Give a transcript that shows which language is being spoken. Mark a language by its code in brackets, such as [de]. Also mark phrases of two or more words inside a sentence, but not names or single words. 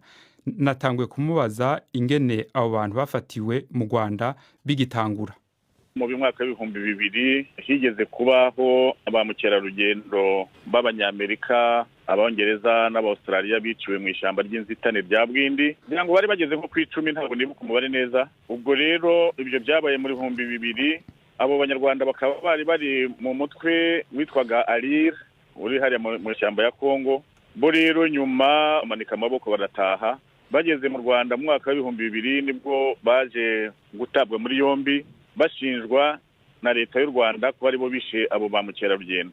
[rn] Natanguye kumubaza ingene abo bantu bafatiwe mu Rwanda bigitangura. [rw] Mu mwaka w'ibihumbi 2000 higeze kubaho abamukerarugendo b'abanyamerika, abongereza n'abaustralia biciwe mu ishamba ry'inzitane rya Bwindi, kugira ngo bari bageze nko ku 10, ntabwo nibuka umubare neza. Ubwo rero ibyo byabaye muri 2000, abo banyarwanda bakaba bari mu mutwe witwaga Alir uri hariya mu ishamba ya Kongo. Bo rero nyuma amanika amaboko barataha. Bageze mu Rwanda mu mwaka w'ibihumbi 2000 nibwo baje gutabwa muri yombi, bashinjwa na leta y'u Rwanda ko bari bo bishe abo bamukerarugendo.